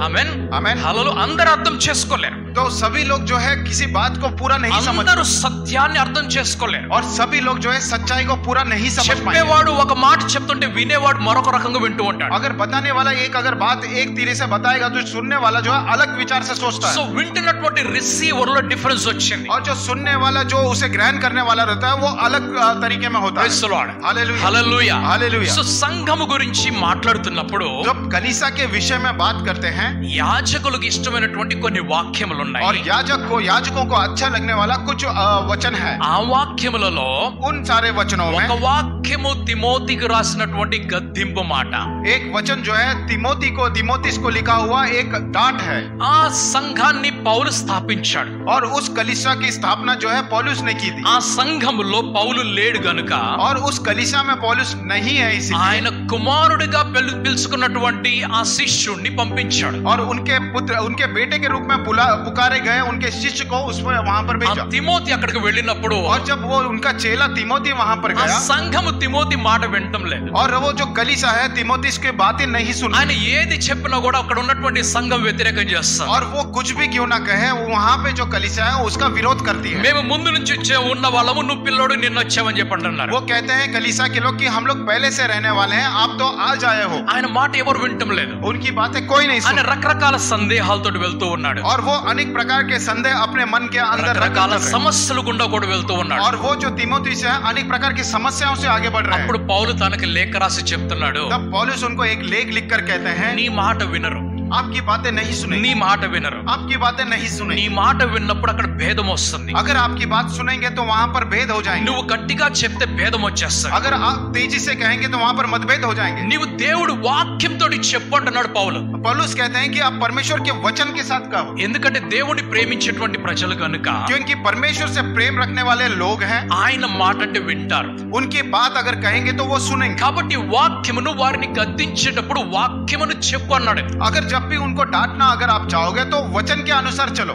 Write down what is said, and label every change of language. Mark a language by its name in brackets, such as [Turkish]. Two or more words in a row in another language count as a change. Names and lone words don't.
[Telugu] ఆమేన్, [Hindi] आमेन। [Telugu] హల్లెలూయా। అందరూ అర్థం చేసుకోలేరు। [Hindi] तो सभी लोग जो है किसी बात को पूरा नहीं समझ, [Telugu] అందరూ సత్యాన్ని అర్థం చేసుకోలేరు. [Hindi] और सभी लोग जो है सच्चाई को पूरा नहीं समझ पाएंगे. [Telugu] చెప్పేవాడు ఒక మాట చెప్తుంటే వినేవాడు మరొక రకంగా వింటూ ఉంటాడు. [Hindi] अगर बताने वाला अगर बात एक तीरे से बताएगा तो सुनने वाला जो है अलग विचार से सोचता है. [Telugu] సో వింటున్నటువంటి రిసీవర్ లో డిఫరెన్స్ వచ్చింది. [Hindi] और जो सुनने वाला जो उसे ग्रहण करने वाला रहता है वो अलग तरीके में होता है. [English] Praise the Lord. [Hindi] हालेलुया [Telugu] హల్లెలూయా. [Hindi] हालेलुया. [Telugu] సో సంఘము గురించి మాట్లాడుతున్నప్పుడు [Hindi] जब कलीसिया के विषय में बात करते हैं, [Telugu] యాజకులకు ఇష్టమైనటువంటి కొన్ని వాక్యములు ఉన్నాయి. [Hindi] और याजकों को अच्छा लगने वाला कुछ वचन है. [Telugu] ఆ వాక్యములలో [Hindi] उन सारे वचनों में [Telugu] ఒక వాక్యము తిమోతికి రాసినటువంటి గద్దింపు మాట. [Hindi] एक वचन जो है तिमोथिस को लिखा हुआ एक डांट है. [Telugu] ఆ సంఘాన్ని పౌలు స్థాపించాడు. [Hindi] और उस कलीसिया की स्थापना जो है पौलुस ने की थी. [Telugu] ఆ సంఘములో పౌలు లేడు గనుక [Hindi] और उस कलीसिया में पौलुस नहीं है, इसीलिए [Telugu] ఆయన కుమారుడిగా పిలుచుకున్నటువంటి ఆ శిష్యుణ్ణి పంపించాడు. [Hindi] और उनके बेटे के रूप में पुकारे गए उनके शिष्य को वहां पर [Telugu] ఆ [Hindi] भेजा. [Telugu] తిమోతి అక్కడికి వెళ్ళినప్పుడు [Hindi] और जब वो उनका चेला तिमोथी वहां पर [Telugu] ఆ [Hindi] गया, [Telugu] సంఘము తిమోతి మాట వినటం లేదు. [Hindi] और वो जो कलीसिया है तिमोथिस की बातें नहीं सुन, [Telugu] ఆయన ఏది చెప్పినా కూడా అక్కడ ఉన్నటువంటి సంఘం వ్యతిరేకం చేస్తారు. [Hindi] और वो कुछ भी क्यों ना कहे, वहां पे जो कलीसिया है उसका विरोध करती है. [Telugu] మేము ముందు నుంచి ఉన్న వాళ్ళము, నువ్వు పిల్లోడు నిన్న వచ్చావని చెప్పి అంటున్నారు. [Hindi] वो कहते हैं कलीसिया के लोग कि हम लोग पहले से रहने वाले हैं, आप तो आज आए हो. [Telugu] ఆయన మాట ఎవరు వినటం లేదు. [Hindi] उनकी बातें कोई नहीं [Telugu] ఆయన [Hindi] सुन, [Telugu] రకరకాల సందేహాలతో వెళ్తూ ఉన్నాడు. [Hindi] और वो अनेक प्रकार के संदेह अपने मन के अंदर [Telugu] రకరకాల [Hindi] रख रहे हैं. [Telugu] సమస్యలు గుండా కూడా వెళ్తూ ఉన్నాడు. [Hindi] और वो जो तिमोथियस है अनेक प्रकार की समस्याओं से आगे बढ़ रहे हैं. [Telugu] అప్పుడు పౌలు తనకి లేఖ రాసి చెప్తున్నాడు, [Hindi] तब पौलुस उनको एक लेख लिखकर कहते हैं, [Telugu] నీ మాట వినరు, [Hindi] आपकी बातें नहीं सुनेंगे, [Telugu] నీ మాట వినరు. [Hindi] आपकी बातें नहीं [Telugu] నీ [Hindi] सुनेंगे. [Telugu] మాట విన్నప్పుడు అక్కడ భేదం వస్తుంది. [Hindi] अगर आपकी बात सुनेंगे तो वहां पर भेद हो जाएंगे. [Telugu] నువ్వు గట్టిగా చెప్తే భేదం వచ్చేస్తాయి. [Hindi] अगर आप तेजी से कहेंगे तो वहां पर मतभेद हो जाएंगे. [Telugu] నీవు దేవుడు వాక్యంతో చెప్పు అంటున్నాడు పౌలు. [Hindi] पौलुस कहते हैं कि आप परमेश्वर के वचन के साथ कहो, [Telugu] ఎందుకంటే దేవుడిని ప్రేమించేటువంటి ప్రజలు కనుక [Hindi] क्योंकि परमेश्वर से प्रेम रखने वाले लोग हैं. [Telugu] ఆయన మాట అంటే వింటారు. [Hindi] उनकी बात अगर कहेंगे तो वो सुनेंगे. [Telugu] కాబట్టి వాక్యమును వారిని గద్దించేటప్పుడు వాక్యమును చెప్పు అన్నాడు. [Hindi] अगर जब भी उनको डांटना अगर आप चाहोगे तो वचन के अनुसार चलो,